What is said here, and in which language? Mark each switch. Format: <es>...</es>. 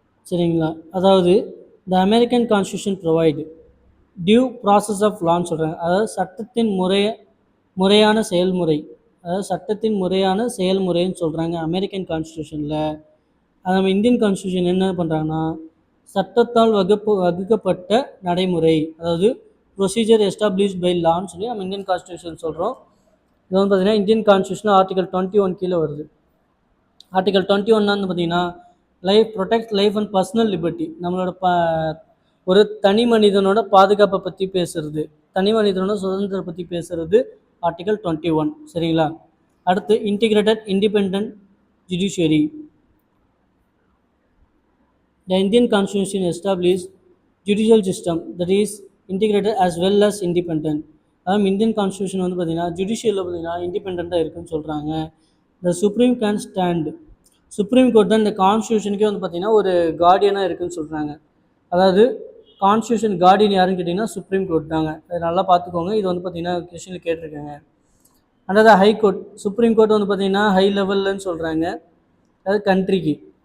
<ta>சரிங்களா? அதாவது</ta> <en>the American Constitution provide due process of law</en> <ta>சொல்கிறாங்க. அதாவது முறையான செயல்முறை, அதாவது சட்டத்தின் முறையான செயல்முறைன்னு சொல்கிறாங்க அமெரிக்கன் கான்ஸ்டியூஷனில். அது நம்ம இந்தியன் கான்ஸ்டியூஷன் என்ன பண்ணுறாங்கன்னா சட்டத்தால் வகுக்கப்பட்ட நடைமுறை, அதாவது</ta> <en>procedure established by லான்னு</en> <ta>சொல்லி நம்ம இந்தியன் கான்ஸ்டியூஷன் சொல்கிறோம். இது வந்து பார்த்திங்கன்னா இந்தியன் கான்ஸ்டியூஷன் ஆர்டிகல் 21 கீழே வருது. ஆர்டிகல் 21 வந்து பார்த்திங்கன்னா</ta> <en>protect life and personal liberty,</en> <ta>நம்மளோட ஒரு தனி மனிதனோட பாதுகாப்பை பற்றி பேசுகிறது, தனி மனிதனோட சுதந்திரத்தை பற்றி பேசுகிறது ஆர்டிகல் 21. சரிங்களா?</ta> <en>அடுத்து integrated independent judiciary. The Indian Constitution established judicial system that is integrated as well as independent.</en> <ta>அதாவது இந்தியன் கான்ஸ்டியூஷன் வந்து பார்த்திங்கன்னா ஜுடிஷியலில் பார்த்திங்கன்னா இண்டிபெண்ட்டாக இருக்குதுன்னு சொல்கிறாங்க.</ta> <en>the supreme can stand,</en> <ta>supreme court தான் இந்த கான்ஸ்டியூஷனுக்கே வந்து பார்த்திங்கன்னா ஒரு கார்டியனாக இருக்குதுன்னு சொல்கிறாங்க. அதாவது கான்ஸ்டியூஷன் கார்டியன் யாருன்னு கேட்டிங்கன்னா சுப்ரீம் கோர்ட் தாங்க. அதை நல்லா பார்த்துக்கோங்க. இது வந்து பார்த்திங்கன்னா கொஸ்டினில் கேட்டிருக்காங்க. அதாவது ஹை கோர்ட், சுப்ரீம் கோர்ட் வந்து பார்த்திங்கன்னா ஹை லெவல்லன்னு சொல்கிறாங்க, அதாவது கண்ட்ரிக்கு.</ta>